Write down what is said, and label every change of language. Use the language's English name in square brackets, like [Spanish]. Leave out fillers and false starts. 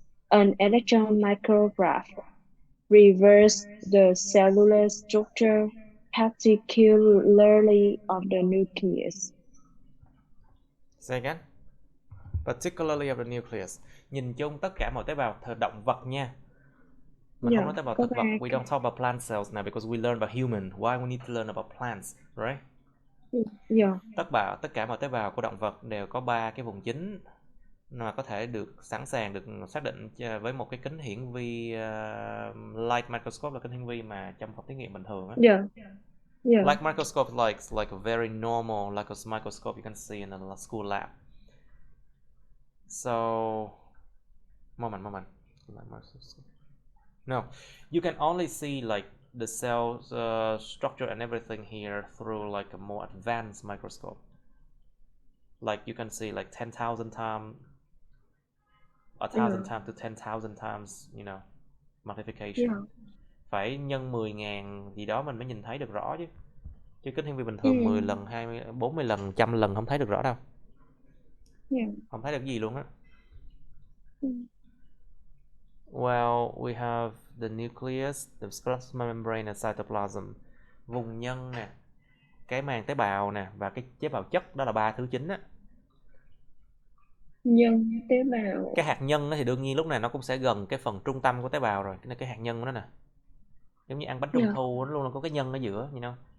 [English] An electron micrograph reveals the cellular structure, particularly of the nucleus. Say again. Particularly of the nucleus. [Vietnamese] Nhìn chung tất cả mọi tế bào động vật nha. Mình không nói tế bào thực vật. [English] We don't talk about plant cells now because we learn about human. Why we need to learn about plants, right? Yeah. [Vietnamese] Tất cả mọi tế bào của động vật đều có 3 cái vùng chính mà có thể được sẵn sàng được xác định với một cái kính hiển vi light microscope, là kính hiển vi mà trong phòng thí nghiệm bình thường á. [English] Yeah. Yeah. Light microscope like a very normal microscope you can see in a school lab. So moment. No, you can only see like the cell structure and everything here through like a more advanced microscope. Like you can see like 10,000 times, 1,000 times to 10,000 times, you know, magnification. Yeah. [Vietnamese] Phải nhân 10.000 gì đó mình mới nhìn thấy được rõ chứ. Chứ kính hiển vi bình thường 10 lần, 20, 40 lần, 100 lần không thấy được rõ đâu. Yeah. Không thấy được gì luôn á. [English] Well, we have the nucleus, the plasma membrane and cytoplasm. [Vietnamese] Vùng nhân nè, cái màng tế bào nè và cái tế bào chất, đó là 3 thứ chính á. Nhân tế bào. Cái hạt nhân thì đương nhiên lúc này nó cũng sẽ gần cái phần trung tâm của tế bào rồi. Cái hạt nhân của nó nè. Giống như ăn bánh trung thu nó luôn là có cái nhân ở giữa, [English] you know.